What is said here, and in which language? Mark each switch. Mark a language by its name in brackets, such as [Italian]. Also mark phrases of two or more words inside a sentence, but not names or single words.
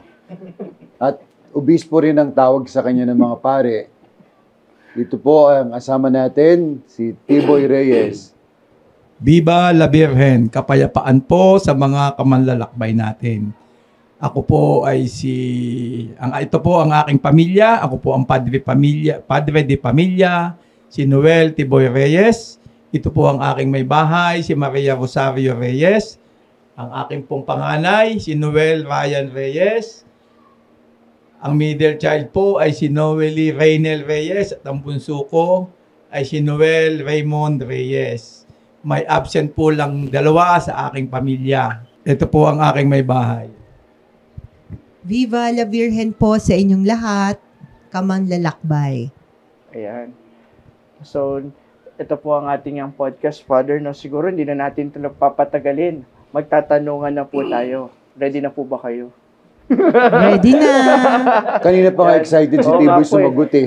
[Filipino] At obispo rin ang tawag sa kanya ng mga pare. Ito po ang asama natin, si Tiboy Reyes. [Spanish] Viva la Virgen, [Filipino] kapayapaan po sa mga kamanlalakbay natin. Ako po ay ito po ang aking pamilya. Ako po ang padre de pamilya, si Noel Tiboy Reyes. Ito po ang aking may bahay, si Maria Rosario Reyes. Ang aking pong panganay, si Noel Ryan Reyes. Ang [English] middle child [Filipino] po ay si Noely Reynel Reyes. At ang bunso ko ay si Noel Raymond Reyes. May absent po lang dalawa sa aking pamilya. Ito po ang aking may bahay. [Spanish] Viva la Virgen [Filipino] po sa inyong lahat, kamanlalakbay. Ayan. So, ito po ang ating podcast, Father. Siguro hindi na natin ito papatagalin. Magtatanungan na po tayo. Ready na po ba kayo? Ready na! Kanina pa nga excited si Tiboy sumagot eh.